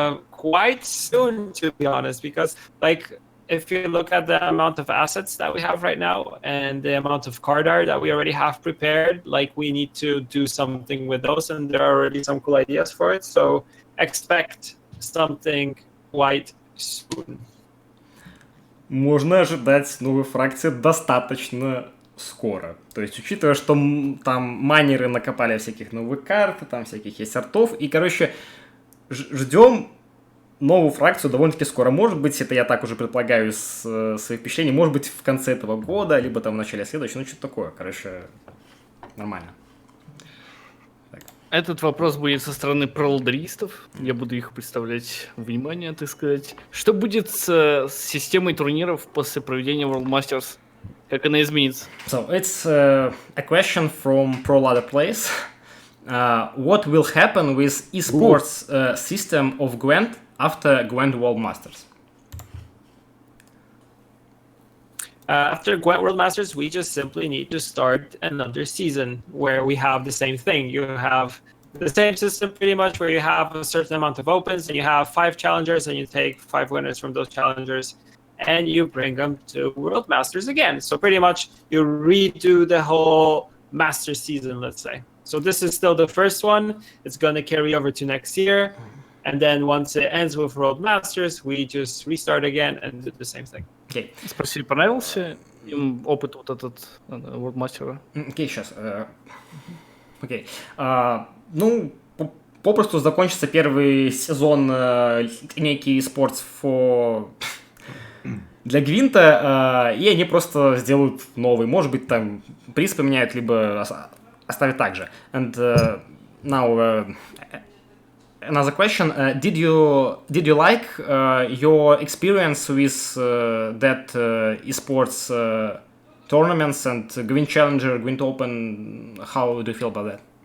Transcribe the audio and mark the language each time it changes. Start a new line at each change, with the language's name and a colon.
English: Quite soon, to be honest, because like if you look at the amount of assets that we have right now and the amount of card art that we already have prepared, like we need to do something with those, and there are already some cool ideas for it. So expect something quite soon.
Russian: Можно ожидать новой фракции достаточно скоро. То есть, учитывая, что там майнеры накопали всяких новых карт, там всяких есть артов, и, короче, ждем новую фракцию довольно-таки скоро. Может быть, это я так уже предполагаю из своих впечатлений, может быть, в конце этого года, либо там в начале следующего, ну, что-то такое. Короче, нормально. Этот вопрос будет со стороны пролдеристов. Я буду их представлять внимание, так сказать. Что будет с системой турниров после проведения World Masters? Как она изменится?
English: So, it's a question from ProLadder Plays. What will happen with esports system of Gwent after Gwent World Masters? After Gwent World Masters, we just simply need to start another season where we have the same thing. You have the same system pretty much where you have a certain amount of opens and you have 5 challengers and you take 5 winners from those challengers and you bring them to World Masters again. So pretty much you redo the whole master season, let's say. So this is still the first one. It's going to carry over to next year. And then once it ends with World Masters, we just restart again and do the same thing.
Russian: Окей. Спросили, понравился им опыт вот этот World Master? Окей, сейчас. Окей. Ну, попросту закончится первый сезон линейки eSports для Гвинта, и они просто сделают новый. Может быть, там приз поменяют, либо оставят так же.
English: And now another question: Did you like your experience with that esports tournaments and Gwent Challenger, Gwent Open? How do you feel about that?